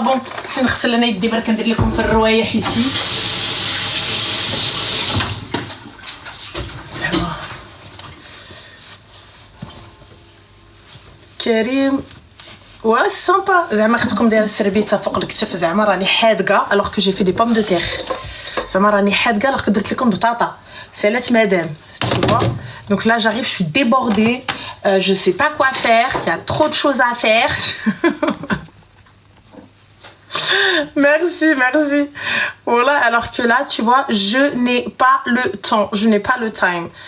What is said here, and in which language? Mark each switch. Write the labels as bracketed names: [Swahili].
[French] Bon, je [Arabic] نغسل انا يدي برك ندير لكم في الروايح ici. زعما كريم [French] Ouais, c'est sympa. [Arabic] زعما اختكم دايره السربيته فوق الكتف زعما راني حادقه [French] alors que j'ai fait des pommes de terre. [Arabic] زعما راني حادقه [French] alors que [Arabic] درت لكم بطاطا. سالات مدام, [French] tu vois. Donc là j'arrive, je suis débordée, je sais pas quoi faire, il y a trop de choses à faire. Merci. Voilà, alors que là, tu vois, je n'ai pas le temps, je n'ai pas le time.